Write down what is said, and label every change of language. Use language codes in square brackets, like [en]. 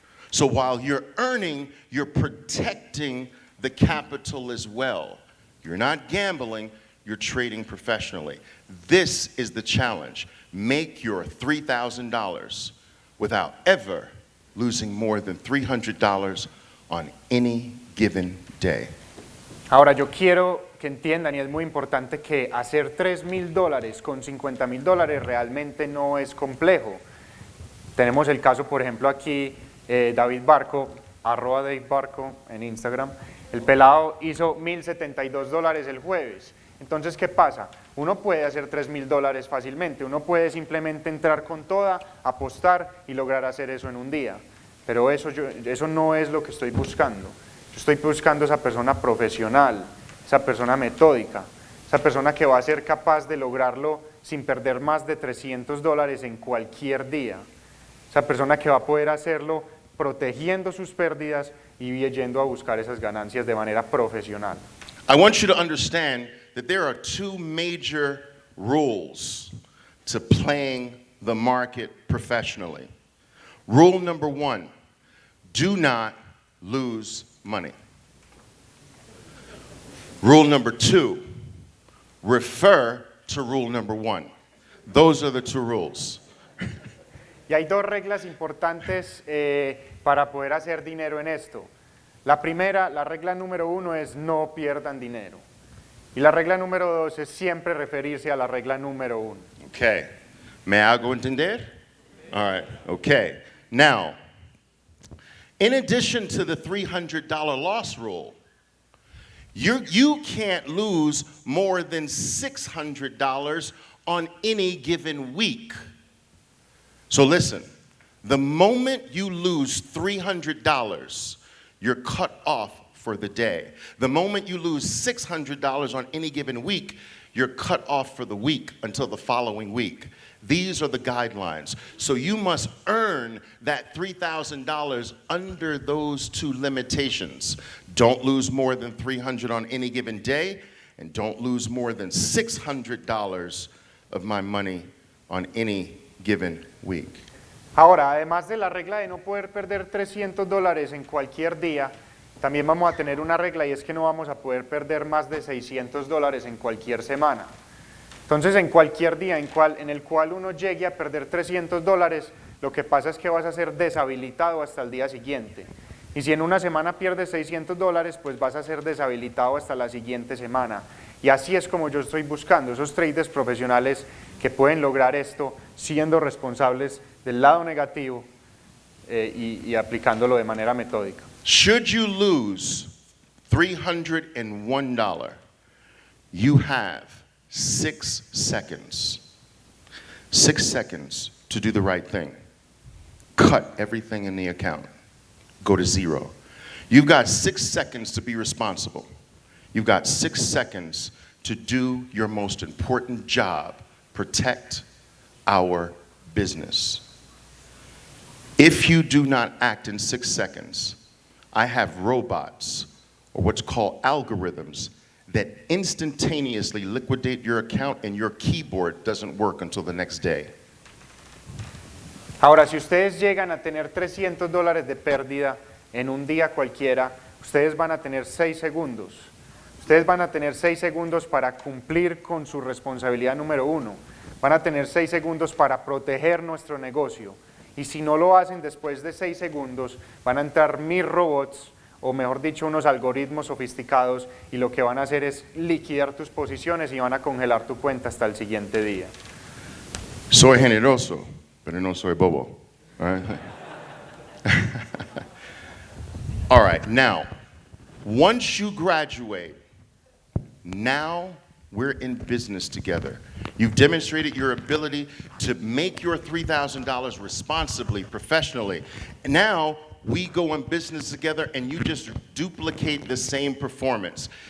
[en] So while you're earning, you're protecting the capital as well. You're not gambling, you're trading professionally. This is the challenge. Make your $3,000 without ever losing more than $300 on any given day. [es] Ahora yo quiero que entiendan, y es muy importante, que hacer $3,000 con $50,000 realmente no es complejo. Tenemos el caso, por ejemplo, aquí, David Barco, @DavidBarco en Instagram. El pelado hizo $1,072 el jueves. Entonces, ¿qué pasa? Uno puede hacer $3,000 fácilmente, uno puede simplemente entrar con toda, apostar y lograr hacer eso en un día. Pero eso no es lo que estoy buscando. Yo estoy buscando esa persona profesional, esa persona metódica, esa persona que va a ser capaz de lograrlo sin perder más de $300 en cualquier día. Esa persona que va a poder hacerlo protegiendo sus pérdidas y yendo a buscar esas ganancias de manera profesional. [en] I want you to understand that there are two major rules to playing the market professionally. Rule number one, do not lose money. Rule number two, refer to rule number one. Those are the two rules. [es] Y hay dos reglas importantes para poder hacer dinero en esto. La primera, la regla número uno es no pierdan dinero. Y la regla número dos es siempre referirse a la regla número uno. [en] Okay. [es] ¿Me hago entender? [en] All right. Okay. Now, in addition to the $300 loss rule, you can't lose more than $600 on any given week. So listen, the moment you lose $300, you're cut off for the day. The moment you lose $600 on any given week, you're cut off for the week until the following week. These are the guidelines. So you must earn that $3,000 under those two limitations. Don't lose more than $300 on any given day, and don't lose more than $600 of my money on any given week. [es] Ahora, además de la regla de no poder perder $300 en cualquier día, también vamos a tener una regla y es que no vamos a poder perder más de $600 en cualquier semana. Entonces, en cualquier día en el cual uno llegue a perder $300, lo que pasa es que vas a ser deshabilitado hasta el día siguiente. Y si en una semana pierdes $600, pues vas a ser deshabilitado hasta la siguiente semana. Y así es como yo estoy buscando esos traders profesionales que pueden lograr esto siendo responsables del lado negativo y aplicándolo de manera metódica. [en] Should you lose $301, you have 6 seconds. 6 seconds to do the right thing. Cut everything in the account. Go to zero. You've got 6 seconds to be responsible. You've got 6 seconds to do your most important job, protect our business. If you do not act in 6 seconds, I have robots, or what's called algorithms, that instantaneously liquidate your account and your keyboard doesn't work until the next day. [es] Ahora, si ustedes llegan a tener $300 de pérdida en un día cualquiera, ustedes van a tener 6 segundos. Ustedes van a tener 6 segundos para cumplir con su responsabilidad número 1. Van a tener 6 segundos para proteger nuestro negocio. Y si no lo hacen después de 6 segundos, van a entrar 1000 robots, o mejor dicho, unos algoritmos sofisticados, y lo que van a hacer es liquidar tus posiciones y van a congelar tu cuenta hasta el siguiente día. Soy generoso, pero no soy bobo. [en] All right. All right, now, Once you graduate, now we're in business together. You've demonstrated your ability to make your $3,000 responsibly, professionally. And now we go in business together and you just duplicate the same performance.